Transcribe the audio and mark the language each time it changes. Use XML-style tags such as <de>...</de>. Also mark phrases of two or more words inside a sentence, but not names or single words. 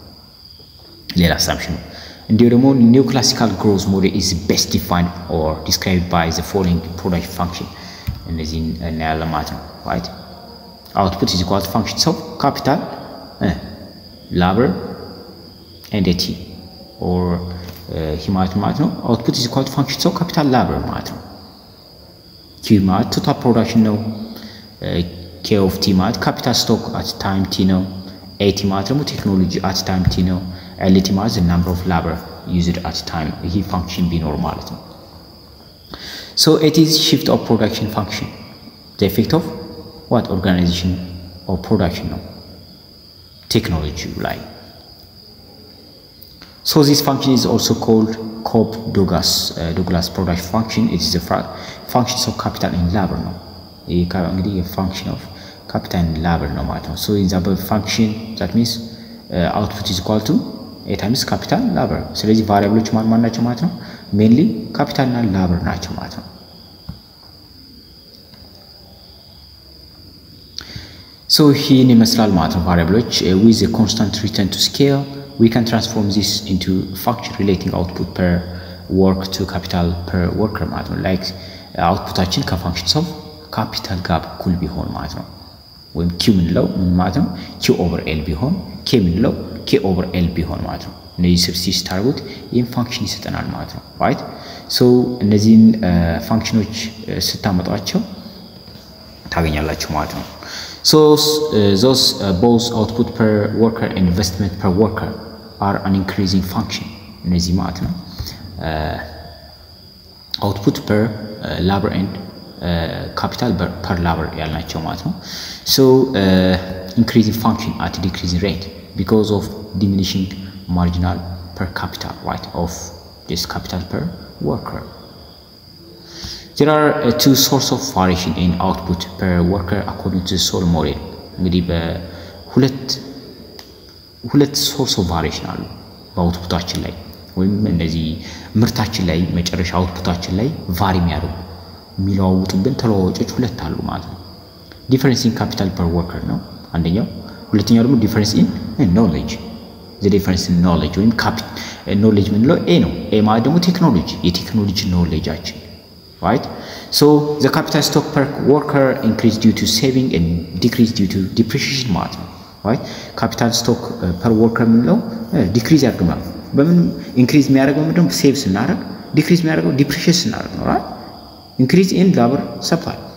<en>ሌላ assumption እንዲሁ ደግሞ neoclassical growth model is best defined or described by the following production function</en> <am>እነዚህ እናያለን ማለት ነው</am> <en>right output is equal to functions of capital labor and t or</en> <am>ማለት ነው</am> <en>output is equal to functions of capital labor</en> <am>ማለት ነው</am> <en>q</en> <am>ማለት total production ነው</am> <en>k of t</en> <am>ማለት capital stock at time t ነው</am> <en>at</en> <am>ማለት ደግሞ technology at time t ነው</am> <en>lt ማለት the number of labor used at time</en> <am>ይሄ function ቢኖር ማለት ነው</am> <en>so it is shift of production function the effect of what organization or production ነው technology like so this function is also called Cobb-Douglas production function it is the functions of capital and labor</en> <am>ነው ይሄ እንግዲህ</am> <en>function of capital and labor</en> <am>ነው ማለት ነው</am> <en>so in the above function that means output is equal to a times capital labor</en> <am>ስለዚህ ቫሪያብሎች ማን ናቸው ማለት ነው</am> <en>mainly capital እና labor</en> <am>ናቸው ማለት ነው</am> <en>So here</en> <am>ይመስላል ማለት ነው</am> <en>variables with a constant return to scale we can transform this into function relating output per work to capital per worker</en> <am>ማለት ነው</am> <en>like outputአችን ከfunctions of capital</en> <am>ጋር እኩል ቢሆን ማለት ነው ወይም q ምንለው ምን ማለት ነው</am> <en>q over l</en> <am>ቢሆን k ምንለው</am> <en>k over l</en> <am>ቢሆን ማለት ነው እነዚህ ሰብስቲት ታርጉት ይሄን ፋንክሽን ይሰጠናል ማለት ነው</am> <en>right so</en> <am>እነዚህን ፋንክሽኖች ስታመጣቸው ታገኛላችሁ ማለት ነው</am> <en>so those both output per worker and investment per worker are an increasing function እነዚህ</en> <am>ማለት ነው</am> <en>output per labor and capital per labor</en> <am>ያልናቸው ማለት ነው</am> <en>so increasing function at decreasing rate because of diminishing marginal per capital right of this capital per worker there are two sources of variation in output per worker according to the Sol model እንግዲህ</en> <am>በሁለት</am> <en>source of variation</en> <am>አሉ በአውትፑታችን ላይ ወይም እነዚህ ምርታችን ላይ መጨረሻ አውትፑታችን ላይ ቫሪ የሚያደርጉ የሚለዋውጡብን ተለዋዋጮች ሁለት አሉ ማለት ነው</am> <en>difference in capital per worker</en> <am>ነው አንደኛው ሁለተኛው ደግሞ</am> <en>difference in knowledge the difference in knowledge ወይም knowledge</en> <am>ምንለው a ነው a ማለት ደግሞ ቴክኖሎጂ የቴክኖሎጂ</am> <en>knowledgeአችን right so the capital stock per worker increased due to saving and decreased due to depreciation</en> <am>ማለት ነው</am> <en>right capital stock per worker</en> <am>ምንለው</am> <en>decrease</en> <am>ያደርጋል በምን</am> <en>increase</en> <am>የሚያደርገው ምንድነው</am> <en>save</en> <am>ስናደርግ</am> <en>decrease</en> <am>የሚያደርገው</am> <en>depreciation</en> <am>ስናደርግ ነው</am> <en>right increase in labor supply</en>